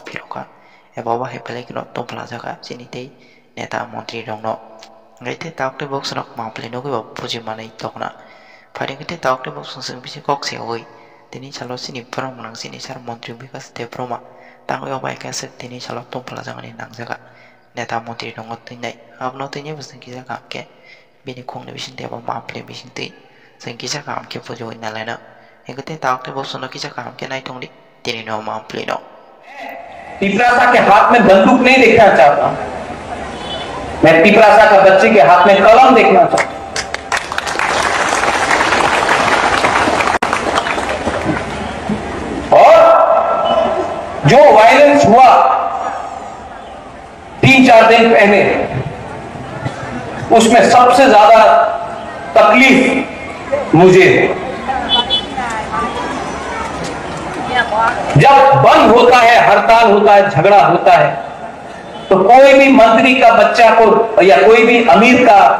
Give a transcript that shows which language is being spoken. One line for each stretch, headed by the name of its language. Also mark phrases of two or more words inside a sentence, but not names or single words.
Kok Borok: phiroka eba bai belai kino tumpla jaga chini tei neta montri rong no ngaite takte box nok maple no go puji manai tokna phari ngite takte box sing bisi kok se oi tini chalo chini prong nang chini char montri bekas te proma tango bai ka se tini chalo tumpla jaga ni nang jaga neta montri dong tuinai abno tuinai busing kisa kam ke bini khong ne bising deba maple bising tui sing kisa kam ke pujo ina lena engate takte box no kisa kam ke nai thongli tini no maple no
Hindi: तिपरासा के हाथ में बंदूक नहीं देखना चाहता मैं तिपरासा का बच्चे के हाथ में कलम देखना चाहता और जो वायलेंस हुआ 3-4 दिन पहले उसमें सबसे ज्यादा तकलीफ मुझे जब बंद होता है हड़ताल होता है झगड़ा होता है तो कोई भी मंत्री का बच्चा को या कोई भी अमीर का